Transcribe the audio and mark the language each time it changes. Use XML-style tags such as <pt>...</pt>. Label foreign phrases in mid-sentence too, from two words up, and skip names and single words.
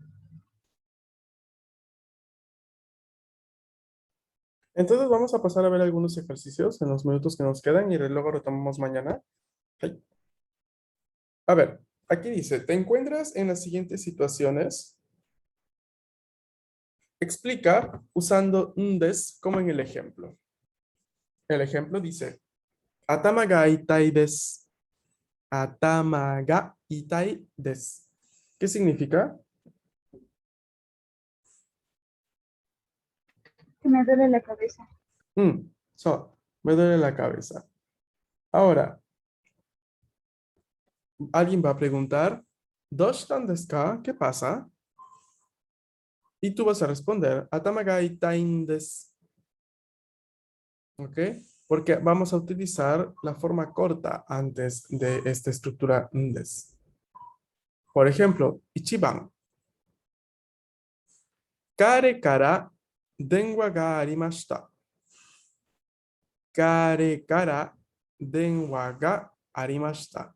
<es>Entonces vamos a pasar a ver algunos ejercicios en los minutos que nos quedan y luego retomamos mañana. Ay. A ver, aquí dice, te encuentras en las siguientes situaciones. Explica usando un des como en el ejemplo. El ejemplo dice,</es> <ja>頭が痛いです. 頭が痛いです.</ja> <es>¿Qué significa? Que me duele la cabeza. Me duele la cabeza. Ahora, alguien va a preguntar,</es> <ja>¿どうしたんですか?</ja> <es>¿Qué pasa? Y tú vas a responder,</es> <ja>頭が痛いんです.</ja> <es>¿Ok? Porque vamos a utilizar la forma corta antes de esta estructura ndes. Por ejemplo, ichiban.</es> <ja>彼から電話がありました. 彼から電話がありました.</ja>